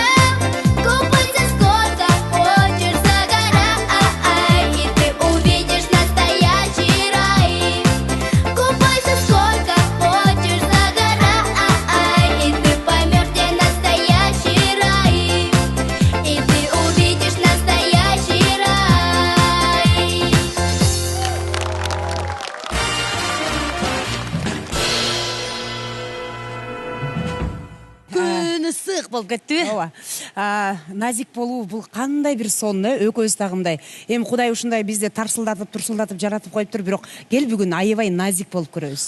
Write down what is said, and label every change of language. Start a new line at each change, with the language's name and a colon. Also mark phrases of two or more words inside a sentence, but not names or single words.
Russian: Купайся сколько хочешь, загорай, и ты увидишь настоящий рай. Купайся сколько хочешь, загорай, и ты поймешь, где настоящий рай. И ты увидишь настоящий рай.
Kyrgyz: Күн ысык болуп кетти. Ооба. Назик болуу бул кандай бир сон, экөөбүз тагындай. Эми Кудай ушундай бизди турсулдатып жаратып коюптур, бирок кел бүгүн аябай назик болуп көрөбүз.